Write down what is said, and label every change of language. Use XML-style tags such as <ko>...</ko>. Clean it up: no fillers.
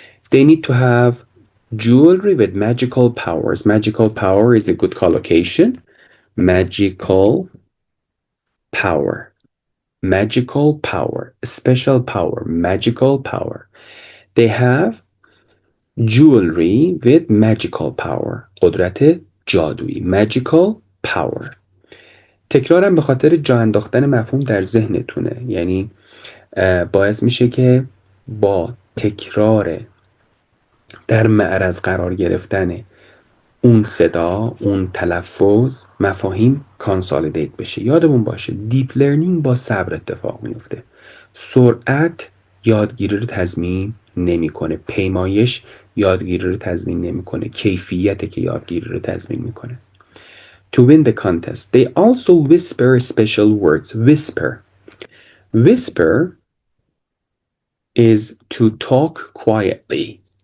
<en>They need to have jewelry with magical powers. Magical power is a good collocation. Magical power. Magical power. Special power. Magical power. They have jewelry with magical power.</en> <fa>قدرت جادویی.</fa> <en>Magical power.</en> <fa>تکرارم به خاطر جا انداختن مفهوم در ذهنتونه. یعنی باعث میشه که با تکرار در معرض قرار گرفتن اون صدا، اون تلفظ، مفاهیم کانسالیدیت بشه. یادمون باشه دیپ لرنینگ با صبر اتفاق میفته. سرعت یادگیری رو تضمین نمیکنه. پیمایش یادگیری رو تضمین نمیکنه. کیفیت که یادگیری رو تضمین میکنه.</fa> <en>To win the contest, they also whisper special words. Whisper. Whisper is to talk quietly.</en>